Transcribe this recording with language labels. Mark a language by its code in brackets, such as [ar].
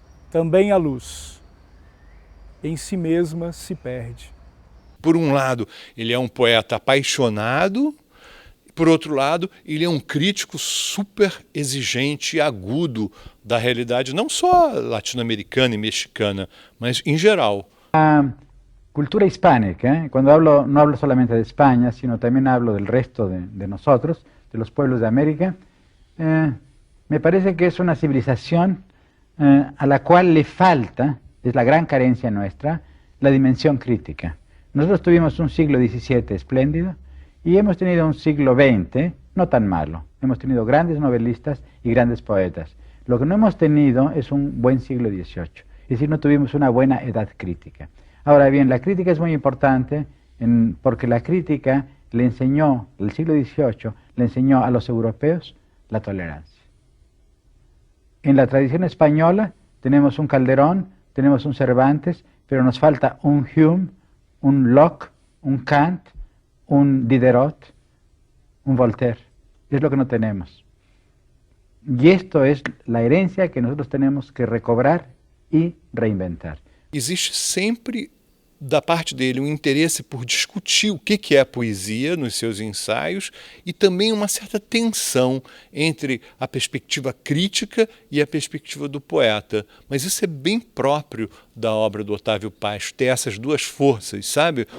[pt] Também a luz, em si mesma se perde. Por um lado, ele é um poeta apaixonado, por outro lado, ele é um crítico super exigente e agudo da realidade, não só latino-americana e mexicana, mas em geral. [es] La cultura hispánica, cuando hablo, no hablo solamente de España, sino también hablo del resto de nosotros, de los pueblos de América, me parece que es una civilización a la cual le falta, es la gran carencia nuestra, la dimensión crítica. Nosotros tuvimos un siglo XVII espléndido y hemos tenido un siglo XX no tan malo. Hemos tenido grandes novelistas y grandes poetas. Lo que no hemos tenido es un buen siglo XVIII, es decir, no tuvimos una buena edad crítica. Ahora bien, la crítica es muy importante porque la crítica le enseñó, el siglo XVIII, le enseñó a los europeos la tolerancia. En la tradición española tenemos un Calderón, tenemos un Cervantes, pero nos falta un Hume, un Locke, un Kant, un Diderot, un Voltaire. Es lo que no tenemos. Y esto es la herencia que nosotros tenemos que recobrar e reinventar. [pt] Existe sempre da parte dele um interesse por discutir o que é a poesia nos seus ensaios e também uma certa tensão entre a perspectiva crítica e a perspectiva do poeta. Mas isso é bem próprio da obra do Octavio Paz, ter essas duas forças, sabe?